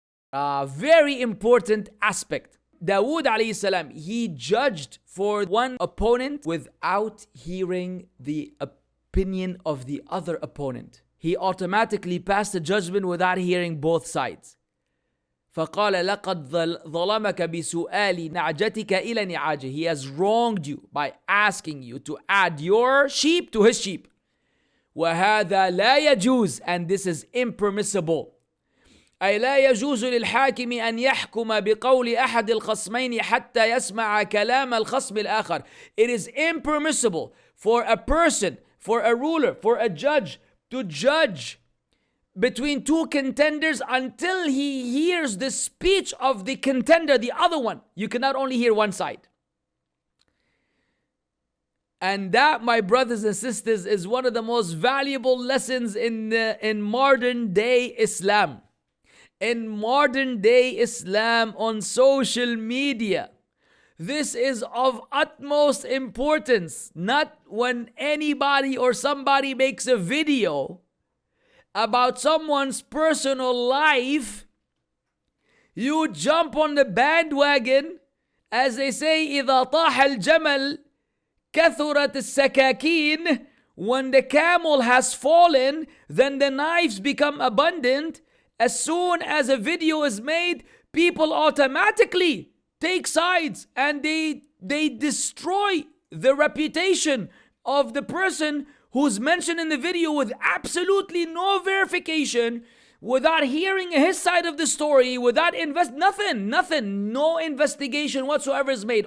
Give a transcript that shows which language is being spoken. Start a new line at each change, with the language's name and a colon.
English: A very important aspect. Dawood alayhi salam, he judged for one opponent without hearing the opinion of the other opponent. He automatically passed the judgment without hearing both sides.
Arabic: فقال لقد ظلمك بسؤال نعجتك إلى نعاجه.
English: He has wronged you by asking you to add your sheep to his sheep.
Arabic: وهذا لا يجوز,
English: and this is impermissible.
Arabic: أي لا يجوز للحاكم أن يحكم بقول أحد الخصمين حتى يسمع كلام الخصم الآخر.
English: It is impermissible for a person, for a ruler, for a judge to judge between two contenders until he hears the speech of the contender, the other one. You cannot only hear one side. And that, my brothers and sisters, is one of the most valuable lessons in modern day Islam. In modern day Islam on social media, this is of utmost importance. Not when anybody or somebody makes a video about someone's personal life, you jump on the bandwagon. As they say,
Arabic: إذا طاح الجمل كثرت السكاكين.
English: When the camel has fallen, then the knives become abundant. As soon as a video is made, people automatically take sides and they destroy the reputation of the person who's mentioned in the video with absolutely no verification, without hearing his side of the story, without nothing, no investigation whatsoever is made.